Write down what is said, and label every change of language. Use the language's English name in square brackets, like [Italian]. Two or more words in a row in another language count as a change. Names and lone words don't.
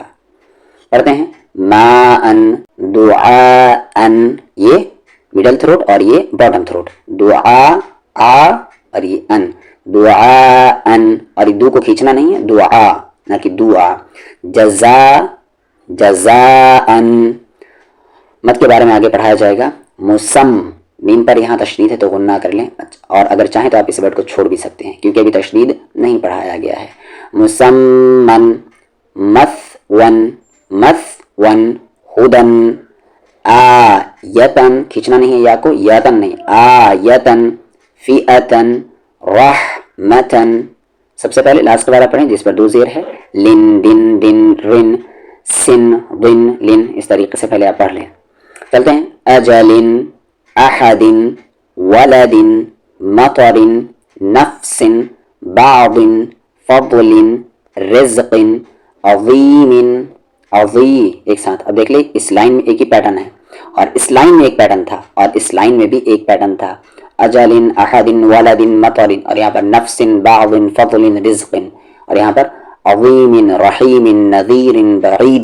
[Urdu] پڑھتے ہیں ما ان دعا ان یہ [English] middle throat [Urdu] اور یہ [English] bottom throat [Urdu] دعا آ اور یہ ان دعا ان اور یہ دو کو کھینچنا نہیں ہے دعا نہ کہ دعا جزا جزا ان مت کے بارے میں آگے پڑھایا جائے گا. مسم میم پر یہاں تشدید ہے تو غنہ کر لیں اور اگر چاہیں تو آپ اس ورڈ کو چھوڑ بھی سکتے ہیں کیونکہ ابھی تشدید نہیں پڑھایا گیا ہے. مسمن مثون مثون ہدن آیتن کھینچنا نہیں ہے یا کو یتن نہیں آیتن فئتن رحمتن سب سے پہلے لاسٹ والا پڑھیں جس پر دو زیر ہے لن دن دن رن سن دن لن اس طریقے سے پہلے آپ پڑھ لیں. چلتے ہیں اجل احد ولد مطر نفس بعض فضل رزق عظیم عظی ایک ساتھ. اب دیکھ لیں اس لائن میں ایک ہی پیٹرن ہے اور اس لائن میں ایک پیٹرن تھا اور اس لائن میں بھی ایک پیٹرن تھا اجل احد ولد مطر اور یہاں پر نفس بعض فضل رزق اور یہاں پر عظیم رحیم نذیر بعید.